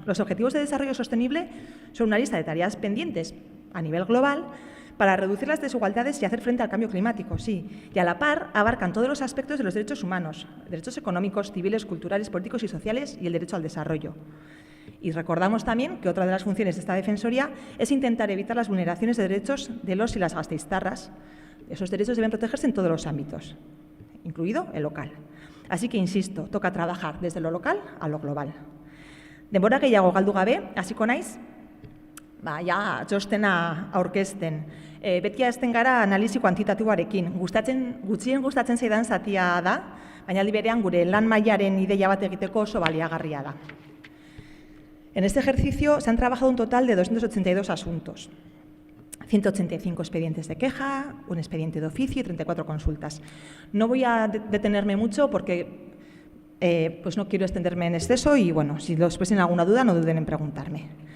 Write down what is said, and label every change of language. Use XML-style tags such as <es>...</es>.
<es>Los objetivos de desarrollo sostenible son una lista de tareas pendientes a nivel global para reducir las desigualdades y hacer frente al cambio climático, sí, y a la par abarcan todos los aspectos de los derechos humanos, derechos económicos, civiles, culturales, políticos y sociales y el derecho al desarrollo. Y recordamos también que otra de las funciones de esta Defensoría es intentar evitar las vulneraciones de derechos de los y las gasteiztarras. Esos derechos deben protegerse en todos los ámbitos, incluido el local. Así que, insisto, toca trabajar desde lo local a lo global.</es> <eu>Denbora gehiago galdu gabe, hasiko naiz, txostena aurkezten. Beti hasten gara analisi kuantitatiboarekin. Gutxien gustatzen zaidan zatia da, baina aldi berean gure lan mailaren ideia bat egiteko oso baliagarria da.</eu> <es>En este ejercicio se han trabajado un total de 282 asuntos. 185 expedientes de queja, un expediente de oficio y 34 consultas. No voy a detenerme mucho porque pues no quiero extenderme en exceso y, bueno, si después tienen alguna duda, no duden en preguntarme.</es>